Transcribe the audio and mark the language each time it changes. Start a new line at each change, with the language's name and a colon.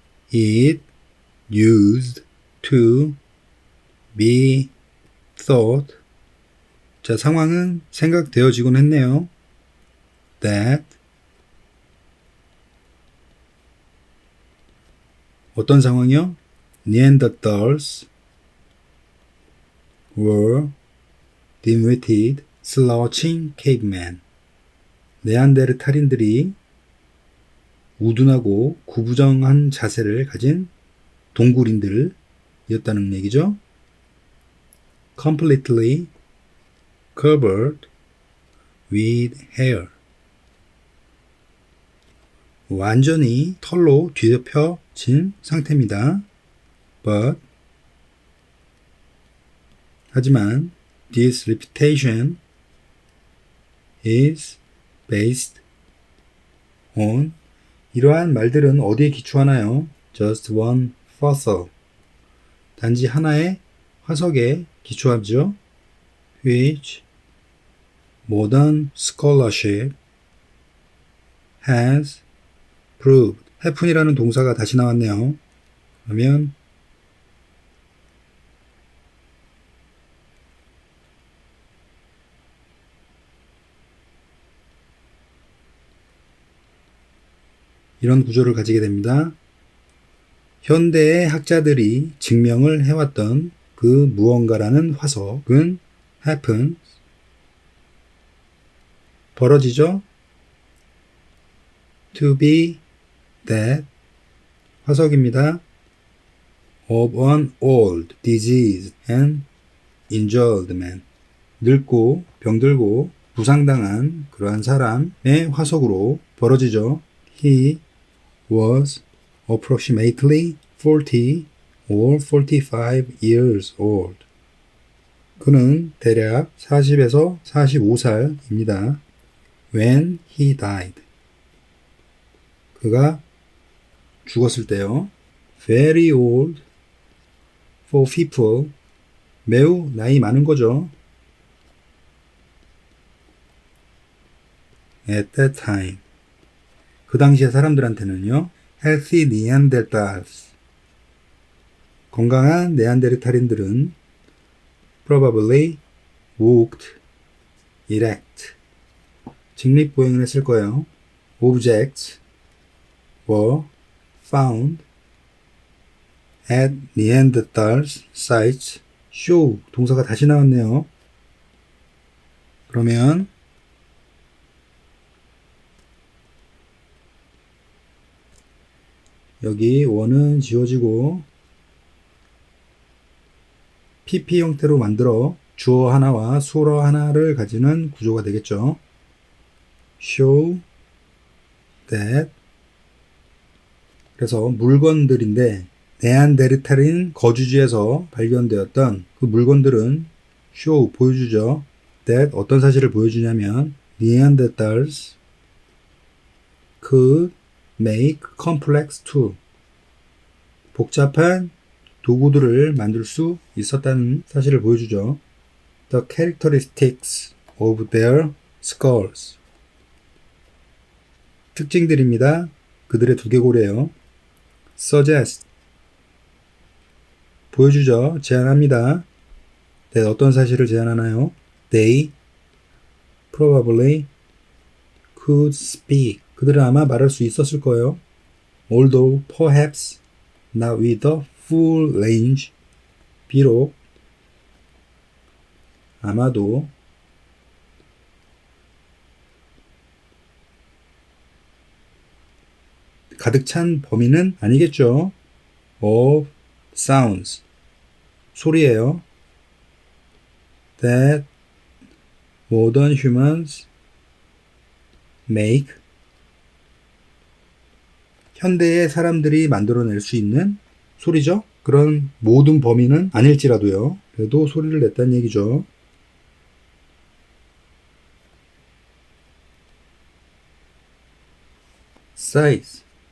English: It used to be thought,
Korean: 자, 상황은 생각되어지곤 했네요. that, 어떤 상황이요?
English: Neanderthals were dim-witted, slouching cavemen.
Korean: 네안데르탈인들이 우둔하고 구부정한 자세를 가진 동굴인들이었다는 얘기죠.
English: completely covered with hair,
Korean: 완전히 털로 뒤덮여진 상태입니다.
English: But,
Korean: 하지만
English: this reputation is based on,
Korean: 이러한 말들은 어디에 기초하나요?
English: just one fossil,
Korean: 단지 하나의 화석에 기초하죠.
English: which modern scholarship has proved,
Korean: haven이라는 동사가 다시 나왔네요. 그러면 이런 구조를 가지게 됩니다. 현대의 학자들이 증명을 해왔던 그 무언가라는 화석은 happen, 벌어지죠.
English: to be that 화석입니다. of an old, diseased and injured man.
Korean: 늙고 병들고 부상당한 그러한 사람의 화석으로 벌어지죠.
English: He was approximately 40 or 45 years old.
Korean: 그는 대략 40에서 45살입니다.
English: When he died.
Korean: 그가 죽었을 때요.
English: Very old for people.
Korean: 매우 나이 많은 거죠.
English: At that time.
Korean: 그 당시의 사람들한테는요.
English: Healthy Neanderthals.
Korean: 건강한 네안데르탈인들은
English: probably walked erect.
Korean: 직립보행을 했을 거예요.
English: Objects were found at Neanderthals sites.
Korean: show 동사가 다시 나왔네요. 그러면 여기 원은 지워지고 PP 형태로 만들어 주어 하나와 수어 하나를 가지는 구조가 되겠죠.
English: show that.
Korean: 그래서 물건들인데 네안데르탈인 거주지에서 발견되었던 그 물건들은 show 보여주죠.
English: that
Korean: 어떤 사실을 보여주냐면
English: Neanderthals could make complex tool.
Korean: 복잡한 도구들을 만들 수 있었다는 사실을 보여주죠.
English: The characteristics of their skulls.
Korean: 특징들입니다. 그들의 두개골이에요. suggest. 보여주죠. 제안합니다. that 어떤 사실을 제안하나요?
English: They probably could speak.
Korean: 그들은 아마 말할 수 있었을 거예요.
English: Although perhaps not with a full range.
Korean: 비록 아마도 가득 찬 범위는 아니겠죠.
English: of sounds. 소리예요. that modern humans make.
Korean: 현대의 사람들이 만들어낼 수 있는 소리죠. 그런 모든 범위는 아닐지라도요. 그래도 소리를 냈다는 얘기죠.
English: size.